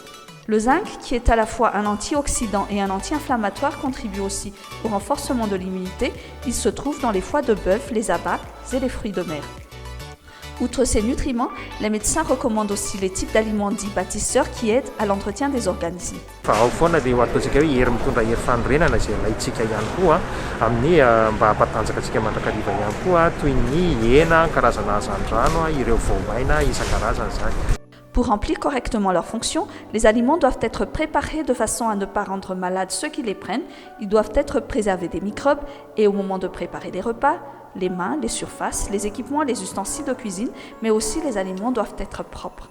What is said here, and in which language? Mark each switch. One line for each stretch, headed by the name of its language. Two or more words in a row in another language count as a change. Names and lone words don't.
French: Le zinc, qui est à la fois un antioxydant et un anti-inflammatoire, contribue aussi au renforcement de l'immunité. Il se trouve dans les foies de bœuf, les abats et les fruits de mer. Outre ces nutriments, les médecins recommandent aussi les types d'aliments dits bâtisseurs qui aident à l'entretien des organismes.
Malagasy: Fa ao foana dia ho ataontsika hoe hery mitondra hery fanorenana izay ilaintsika ihany koa amin'ny mba hampatanjaka antsika mandrakariva ihany koa toy ny hena, karazana hazandrano, ireo voamaina isan-karazany zany.
French: Pour remplir correctement leurs fonctions, les aliments doivent être préparés de façon à ne pas rendre malades ceux qui les prennent. Ils doivent être préservés des microbes et au moment de préparer les repas, les mains, les surfaces, les équipements, les ustensiles de cuisine, mais aussi les aliments doivent être propres.